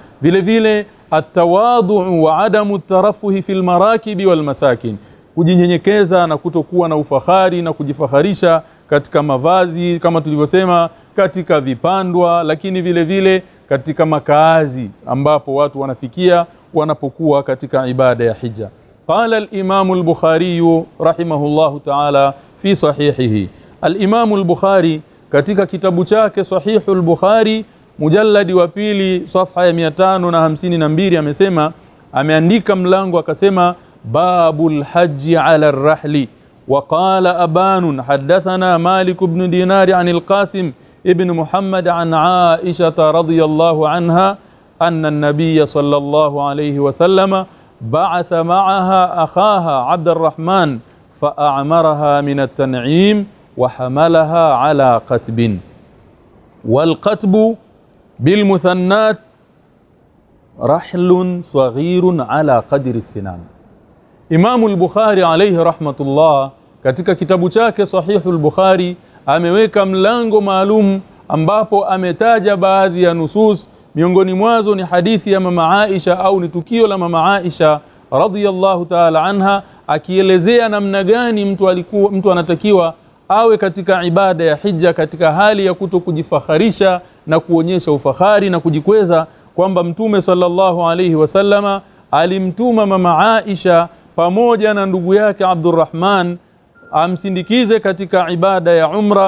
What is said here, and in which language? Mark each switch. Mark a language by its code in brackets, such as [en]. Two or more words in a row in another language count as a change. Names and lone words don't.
[sw] Vile vile [ar] التواضع وعدم الترفه في المراكب والمساكن, [sw] kujinyenyekeza na kutokuwa na ufahari na kujifakharisha katika mavazi kama tulivyosema, katika vipandwa, lakini vile vile katika makaazi ambapo watu wanafikia wanapokuwa katika ibada ya hija. [ar] قال الإمام البخاري رحمه الله تعالى في صحيحه, [sw] الإمام البخاري katika kitabu chake Sahihul Bukhari mujalladi wa 2 safha ya 552 amesema, ameandika mlango akasema, [ar] باب الحج على الرحل. وقال أبان حدثنا مالك بن دينار عن القاسم ابن محمد عن عائشة رضي الله عنها أن النبي صلى الله عليه وسلم بعث معها أخاها عبد الرحمن فأعمرها من التنعيم وحملها على قتب, والقتب بالمثنات رحل صغير على قدر السنام. [sw] Imamu al-Bukhari [ar] عليه رحمة الله [sw] katika kitabu chake Sahihul Bukhari ameweka mlango maalum ambapo ametaja baadhi ya nusus, miongoni mwazo ni hadithi ya mama Aisha au ni tukio la mama Aisha [ar] رضي الله تعالى عنها, [sw] akielezea namna gani mtu anatakiwa awe katika ibada ya hija katika hali ya kutokujifakharisha na kuonyesha ufahari na kujikweza, kwamba Mtume [ar] صلى الله عليه وسلم [sw] alimtuma mama Aisha pamoja na ndugu yake Abdurrahman amsindikize katika ibada ya umra.